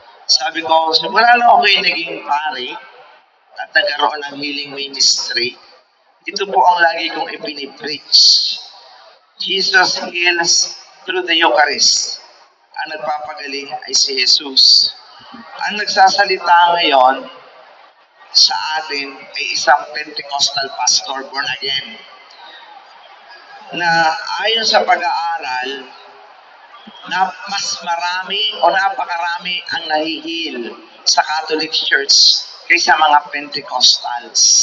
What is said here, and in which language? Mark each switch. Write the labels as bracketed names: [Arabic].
[Filipino] Sabi ko, simula na ako yung naging pari at nagkaroon ng healing ministry, ito po ang lagi kong ipinipreach. [English] Jesus heals through the Eucharist. [Filipino] Ang nagpapagaling ay si Jesus. Ang nagsasalita ngayon sa atin ay isang Pentecostal pastor born again na ayon sa pag-aaral na mas marami o napakarami ang nahihil sa Catholic Church kaysa mga Pentecostals.